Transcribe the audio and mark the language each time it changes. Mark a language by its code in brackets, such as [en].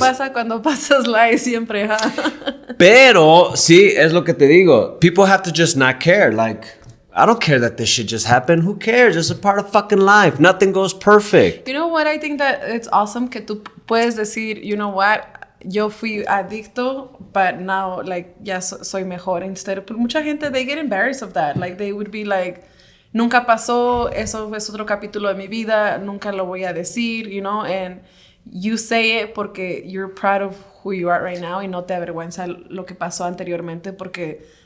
[es] pasa cuando pasas live siempre, ¿ja? Pero, sí, es lo que te digo. [en] People have to just not care. Like, I don't care that this shit just happened. Who cares? It's a part of fucking life. Nothing goes perfect. You know what? I think that it's awesome [es] que tú puedes decir, [en] you know what? [es] Yo fui adicto, [en] but now, like, [es] ya soy mejor. [en] Instead of, [es] mucha gente, [en] they get embarrassed of that. Like, they would be like, [es] nunca pasó, eso es otro capítulo de mi vida, nunca lo voy a decir, [en] you know, and you say it [es] porque [en] you're proud of who you are right now [es] y no te avergüenza lo que pasó anteriormente porque